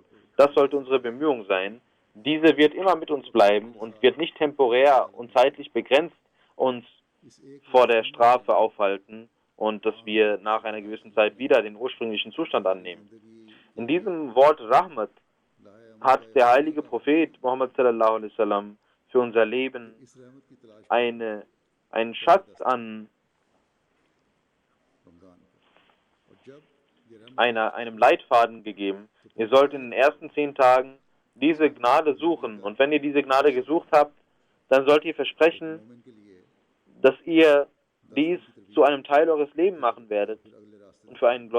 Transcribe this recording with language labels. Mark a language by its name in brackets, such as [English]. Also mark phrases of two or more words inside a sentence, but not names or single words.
[German] Das sollte unsere Bemühung sein. Diese wird immer mit uns bleiben und wird nicht temporär und zeitlich begrenzt uns vor der Strafe aufhalten und dass wir nach einer gewissen Zeit wieder den ursprünglichen Zustand annehmen. In diesem Wort Rahmat hat der heilige Prophet Muhammad [Arabic] صلى الله عليه وسلم [German] für unser Leben einen Schatz an einem Leitfaden gegeben. Ihr sollt in den ersten 10 Tagen diese Gnade suchen. Und wenn ihr diese Gnade gesucht habt, dann sollt ihr versprechen, dass ihr dies zu einem Teil eures Lebens machen werdet.